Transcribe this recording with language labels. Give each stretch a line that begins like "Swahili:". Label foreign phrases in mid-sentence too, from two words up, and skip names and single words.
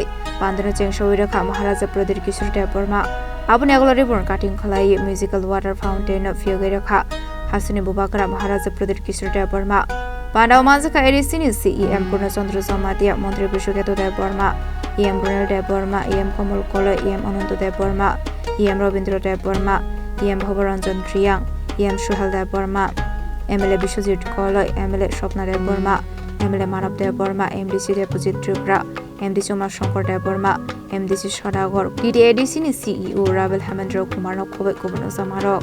Kok Borok: pandana chengsawai rakha Maharaja Pradip Kishore Dev Burma aboni agolari
English: ribbon cutting
Kok Borok: khlai
English: musical water fountain
Kok Borok: no phyogai rakha hasuni bubakara Maharaja Pradip Kishore Dev Burma Pandaw Manjaka ADC ni CEM Purnachandra Samatia Mantri Bishoketu Dev Burma EM Brunel Dev Burma EM Kamal Kola EM Ananto Dev Burma EM Robindra Dev Burma, EM Bhavaranjan Triyang, EM Shuhal Dev Burma, MLA Bishwajit Kola, MLA Shopna Dev Burma, MLA Manav Dev Burma, MDC Deposit Tripura, MDC Umar Shankar Dev Burma, MDC Shodagor, TDADC ni CEO Ravel Hemendra Kumar no Kobe Kubano Samaro.